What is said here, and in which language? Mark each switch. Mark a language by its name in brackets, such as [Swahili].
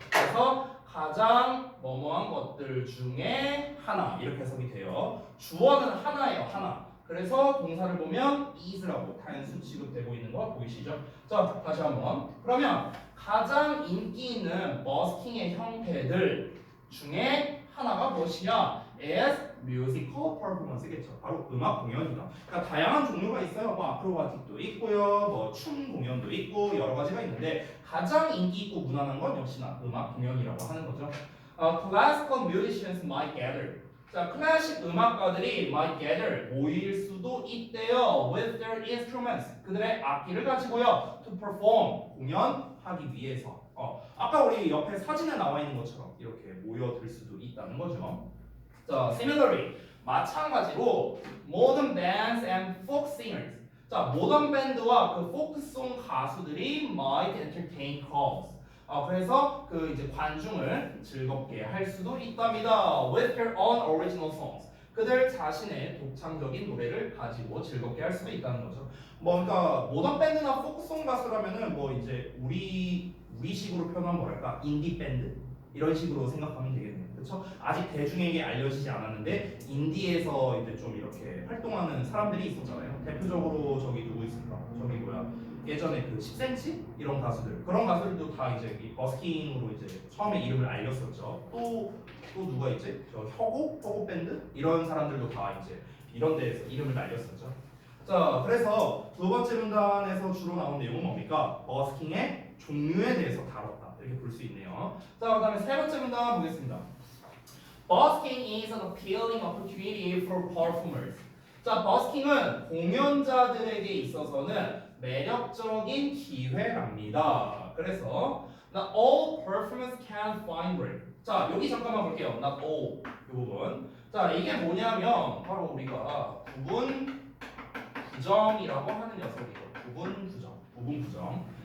[Korean] 그래서 가장 뭐뭐한 것들 중에 하나 이렇게 해석이 돼요. 주어는 하나예요. 하나. 그래서 동사를 보면 is라고 단수 취급되고 있는 거 보이시죠? 자, 다시 한번. 그러면 가장 인기 있는 버스킹의 형태들 중에 하나가 무엇이냐? [English] is musical performance [Korean] 겠죠. 바로 음악 공연이다. 그러니까 다양한 종류가 있어요. 뭐 아크로바틱도 있고요, 뭐 춤 공연도 있고 여러 가지가 있는데 가장 인기 있고 무난한 건 역시나 음악 공연이라고 하는 거죠. [English] Classical musicians might gather. [Korean] 자, 클래식 음악가들이 [English] might gather [Korean] 모일 수도 있대요. [English] With their instruments. [Korean] 그들의 악기를 가지고요. [English] To perform [Korean] 공연하기 위해서. 아까 우리 옆에 사진에 나와 있는 것처럼 이렇게 모여들 수도 있다는 거죠. [English] 자, similarly [Korean] 마찬가지로 [English] modern bands and folk singers. [Korean] 자, 모던 밴드와 그 포크송 가수들이 [English] might entertain crowds. [Korean] 그래서 그 이제 관중을 즐겁게 할 수도 있답니다. [English] With their own original songs. [Korean] 그들 자신의 독창적인 노래를 가지고 즐겁게 할 수도 있다는 거죠. 뭐 그러니까 모던 밴드나 포크송 가수라면은 뭐 이제 우리식으로 표현하면 뭐랄까 인디 밴드 이런 식으로 생각하면 되겠네요. 그렇죠? 아직 대중에게 알려지지 않았는데 인디에서 이제 좀 이렇게 활동하는 사람들이 있었잖아요. 대표적으로 저기 누구 있을까? 저기 뭐야? 예전에 그 10cm 이런 가수들 그런 가수들도 다 이제 이 버스킹으로 이제 처음에 이름을 알렸었죠. 또 누가 있지? 저 혁오 밴드 이런 사람들도 다 이제 이런 데에서 이름을 날렸었죠. 자, 그래서 두 번째 문단에서 주로 나온 내용은 뭡니까? 버스킹의 종류에 대해서 다뤘다. 이렇게 볼 수 있네요. 자, 그다음에 세 번째 문단 보겠습니다. [English] Busking is an appealing opportunity for performers. [Korean] 자, 버스킹은 공연자들에게 있어서는 매력적인 기회랍니다. 그래서 [English] not all performers can find break. [Korean] 자, 여기 잠깐만 볼게요. [English] not all [Korean] 이 부분. 자, 이게 뭐냐면 바로 우리가 부분 부정이라고 하는 녀석이죠. 부분 부정.